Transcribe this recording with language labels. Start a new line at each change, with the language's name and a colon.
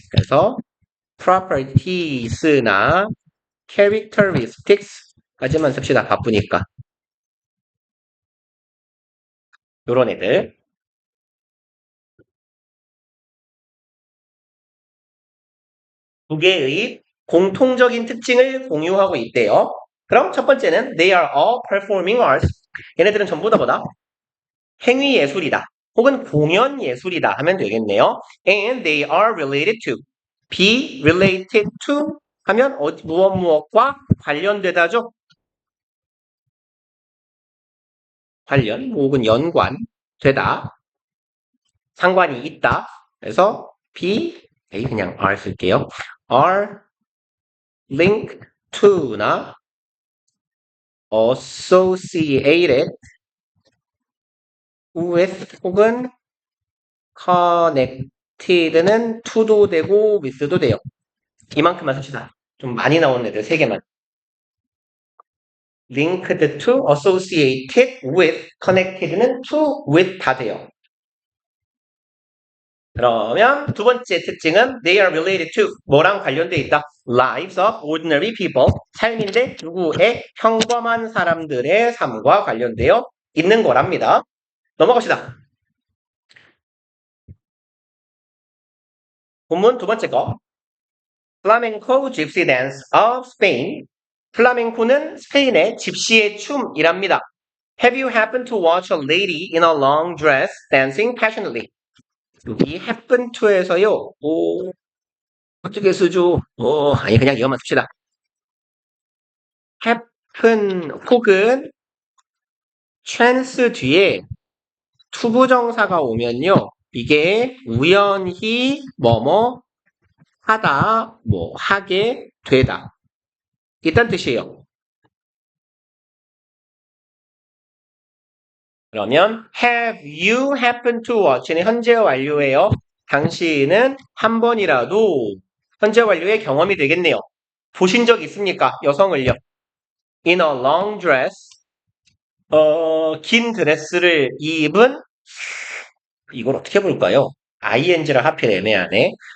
Korean: 그래서 properties나 characteristics까지만 씁시다. 바쁘니까. 요런 애들. 두 개의 공통적인 특징을 공유하고 있대요. 그럼 첫 번째는
English: they are all performing arts.
Korean: 얘네들은 전부 다 뭐다? 행위 예술이다. 혹은 공연 예술이다 하면 되겠네요.
English: And they are related to. be related to
Korean: 하면 무엇과 관련되다죠? 관련 혹은 연관되다. 상관이 있다. 그래서 be 그냥 are 쓸게요.
English: are linked to나 associated with
Korean: 혹은
English: connected는 to도 되고 with도 돼요.
Korean: 이만큼만 씁시다. 좀 많이 나오는 애들 3개만.
English: linked to, associated with, connected는 to, with 다 돼요.
Korean: 그러면 두 번째 특징은
English: they are related to
Korean: 뭐랑 관련돼 있다?
English: lives of ordinary people
Korean: 삶인데 누구의 평범한 사람들의 삶과 관련되어 있는 거랍니다. 넘어갑시다. 본문 두 번째 거 Flamenco Gypsy Dance of Spain 플라멩코는 스페인의 집시의 춤이랍니다.
English: Have you happened to watch a lady in a long dress dancing passionately?
Korean: 여기 happen to에서요. 어떻게 쓰죠? 아니 그냥 이것만 씁시다. happen 혹은 chance 뒤에 투부정사가 오면요. 이게 우연히 뭐뭐 하다, 뭐 하게 되다. 이딴 뜻이에요. 그러면
English: have you happened to watch
Korean: 는 현재 완료예요. 당신은 한 번이라도 현재 완료의 경험이 되겠네요. 보신 적 있습니까? 여성을요.
English: In a long dress.
Korean: 긴 드레스를 입은 이걸 어떻게 볼까요? ing를 하필 애매하네.